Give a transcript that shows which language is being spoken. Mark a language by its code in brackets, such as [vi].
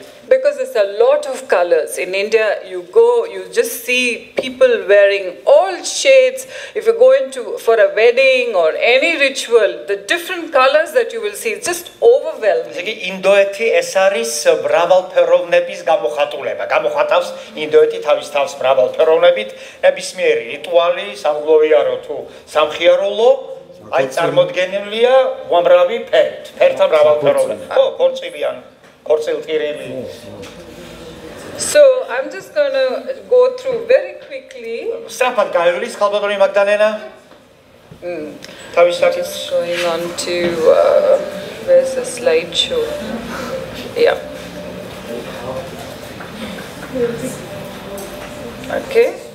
[en] Because there's a lot of colors. In India, you go, you just see people wearing all shades. If you go for a wedding or any ritual, the different colors that you will see, it's just overwhelming. [ka] ინდოეთი ეს არის მრავალფეროვნების გამოხატულება. გამოხატავს ინდოეთი თავის თავს მრავალფეროვნებით, ნებისმიერი რიტუალი, სამგლოვიარო თუ სამხიარულო, აი წარმოდგენილია უამრავი ფერით, ფერთა მრავალფეროვნება. ხო, ქორწილიან, ქორწილტირილი. [en] So I'm just going to go through very quickly. [ka] სწრაფად გაივლის ხალბატონი მაგდანენა. თავის საკითხს [en] going on to where's the slideshow? Yeah. Okay.